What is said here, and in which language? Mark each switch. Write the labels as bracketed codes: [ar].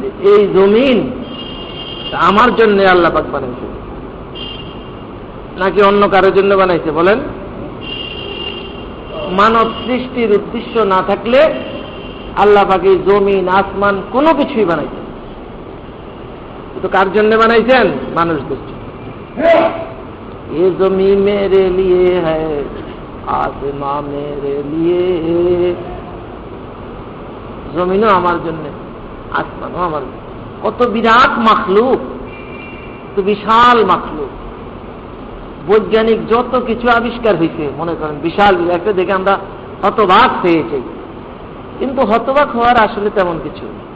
[bn] এই জমিন আমার জন্য আল্লাহ পাক বানাইছে নাকি অন্য কারোর জন্য বানাইছে? বলেন। মানব সৃষ্টির উদ্দেশ্য না থাকলে আল্লাহ পাক এই জমিন, আসমান কোনো কিছুই বানাইছেন। তো কার জন্য বানাইছেন? মানুষদের জন্য। [hi] ये जमीन मेरे लिए है, आसमां मेरे लिए। [bn] জমিনও আমার জন্য, আসমানও আমার জন্য। কত বিরাট মাখলুক, তো বিশাল মাখলুক। বৈজ্ঞানিক যত কিছু আবিষ্কার হয়েছে, মনে করেন বিশাল একটা দেখে আমরা হতবাক হয়েছি, কিন্তু হতবাক হওয়ার আসলে তেমন কিছু।